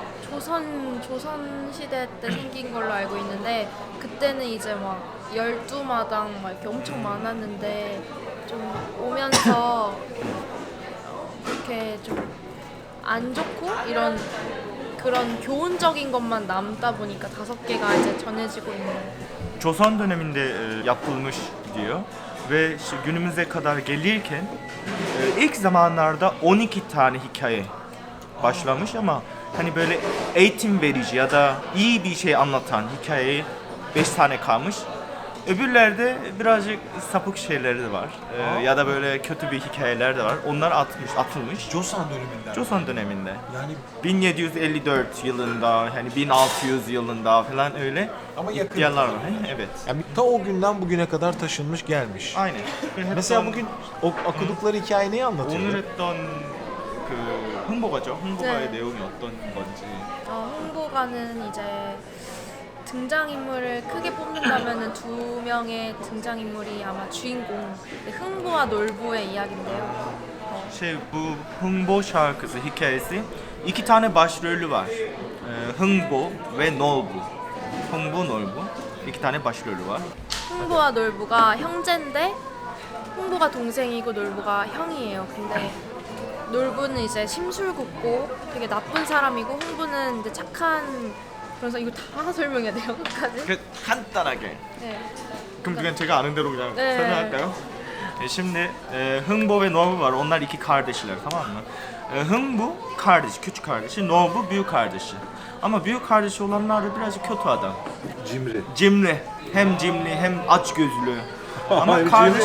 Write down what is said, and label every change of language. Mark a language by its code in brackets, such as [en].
[ko] 조선 시대 때 생긴 걸로 알고 있는데 그때는 이제 막 12마당 막 이렇게 엄청 많았는데 좀 오면서 이렇게 좀 안 좋고 이런 그런 교훈적인 것만 남다 보니까 5개가 이제 전해지고 있는. [tr] Joseon döneminde yapılmış diyor ve günümüze kadar gelirken ilk zamanlarda 12 tane hikaye başlamış ama hani böyle eğitim verici ya da iyi bir şey anlatan hikayeyi 5 tane kalmış. Öbürlerde birazcık sapık şeyleri de var. Ya da böyle kötü bir hikayeler de var. Onlar atılmış. Joseon döneminden. Joseon döneminde. Yani 1754 yılında, hani 1600 yılında falan öyle ama yakın. iddialar var. Evet. Yani ta o günden bugüne kadar taşınmış gelmiş. Aynen. Mesela bugün okudukları hikaye neyi anlatıyor? [ko] 오늘 했던 그 흥보가죠. 흥보가의 네. 내용이 어떤 건지. 흥보가는 이제 등장인물을 크게 뽑는다면은 2명의 등장인물이 아마 주인공 흥보와 놀부의 이야기인데요. [tr] Bu Hengbo şarkısı hikayesi 2 tane başrolü var. Hengbo ve Nolbu. Hengbo, Nolbu. 2 tane başrolü var. [ko] 흥보와 놀부가 형제인데 흥보가 동생이고 놀부가 형이에요. 근데 놀부는 이제 심술궂고 되게 나쁜 사람이고 흥부는 이제 착한. 그래서 이거 다 설명해야 돼요, 끝까지? 간단하게. 네. 그럼 그냥 제가 a는 대로 그냥 네. 설명할까요? [tr] Şimdi Hengbo ve Nolbu var. Onlar 2 kardeşler, tamam mı? Hengbo kardeş, küçük kardeşi. Nolbu büyük kardeşi. Ama büyük kardeşi olanlar da birazcık kötü adam. Cimri. Cimri. Hem cimri hem açgözlü. Ama Hem kardeşi